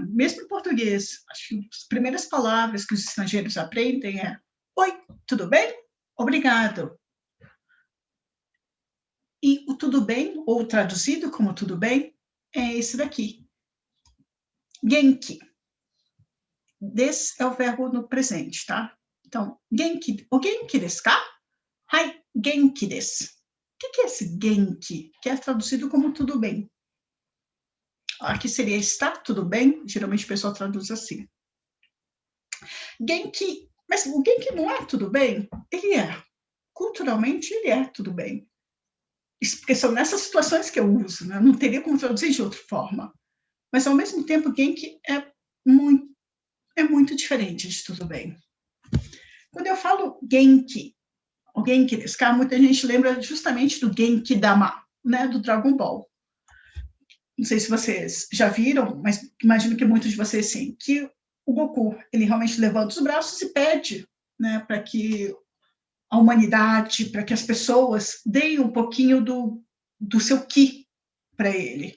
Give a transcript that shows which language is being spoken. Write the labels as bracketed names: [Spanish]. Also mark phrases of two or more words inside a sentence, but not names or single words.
[Portuguese] Mesmo em português, acho que as primeiras palavras que os estrangeiros aprendem é oi, tudo bem? Obrigado. E o tudo bem, ou traduzido como tudo bem, é esse daqui. Genki. Des é o verbo no presente, tá? Então, [Japanese] 元気、お元気ですか？はい、元気です. [Portuguese] O que é esse genki? Que é traduzido como tudo bem. Aqui seria está tudo bem, geralmente o pessoal traduz assim. Genki, mas o genki não é tudo bem? Ele é. Culturalmente, ele é tudo bem. Porque são nessas situações que eu uso, né? Não teria como traduzir de outra forma. Mas, ao mesmo tempo, genki é muito diferente de tudo bem. Quando eu falo [Japanese] 元気、お元気ですか, [Portuguese] muita gente lembra justamente do Genki Dama, né, do Dragon Ball. Não sei se vocês já viram, mas imagino que muitos de vocês sim, que o Goku, ele realmente levanta os braços e pede, né, para que a humanidade, para que as pessoas deem um pouquinho do seu ki para ele.